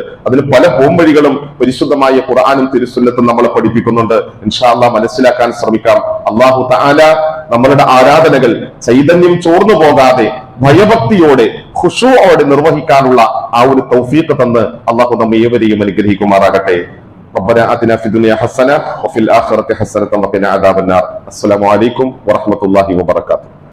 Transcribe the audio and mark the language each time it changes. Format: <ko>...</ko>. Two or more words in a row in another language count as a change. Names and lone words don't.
<ml>അതിന് പല പോംവഴികളും പരിശുദ്ധമായ ഖുർആനും തിരുസുന്നത്തും നമ്മളെ പഠിപ്പിക്കുന്നുണ്ട്.</ml> <ar>إن شاء الله</ar> <ml>മനസ്സിലാക്കാൻ ശ്രമിക്കാം.</ml> <ar>الله تعالى</ar> <ml>നമ്മളുടെ ആരാധനകൾ ചൈതന്യം ചോർന്നു പോകാതെ ഭയഭക്തിയോടെ ഖുശൂഅോടെ നിർവഹിക്കാനുള്ള ആ ഒരു തൗഫീഖ് തന്ന് അല്ലാഹു നമ്മെ ഏവരെയും അനുഗ്രഹിക്കുമാറാകട്ടെ.</ml> <ar>ربنا آتنا في الدنيا حسنة وفي الآخرة حسنة وقنا عذاب النار. السلام عليكم ورحمة الله وبركاته.</ar>